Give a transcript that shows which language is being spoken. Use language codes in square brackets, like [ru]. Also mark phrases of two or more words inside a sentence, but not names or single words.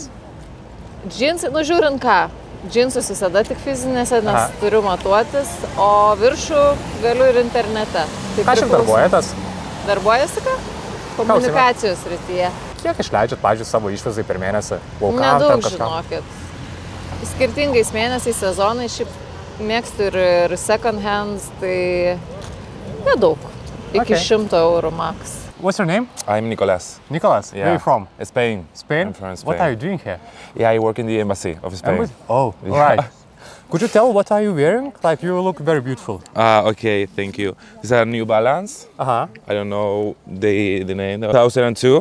[lt] Džinsai, nu žiūrint ką, džinsus visada tik fizinėse, nes turiu matuotis, o viršų galiu ir internete. Tai Ką šiaip darbuojatės? Darbuojasi ką? Komunikacijos srityje. Kiek išleidžiat, pavyzdžiui, savo išvizai per mėnesį? Laukam, Nedaug, ten kažką? žinokit. Skirtingais mėnesiais, sezonai, šiaip mėgstu ir [en] second hands, [lt] tai nedaug. Iki [en] Okay. [lt] 100 eurų max. [en] What's your name? I'm Nicolas. Nicholas, where are you from? Spain. Spain? I'm from Spain. What are you doing here? Yeah, I work in the embassy of Spain. Oh, all right. Could you tell what are you wearing? Like you look very beautiful. Okay, thank you. These are New Balance. Uh-huh. I don't know the name. 2002.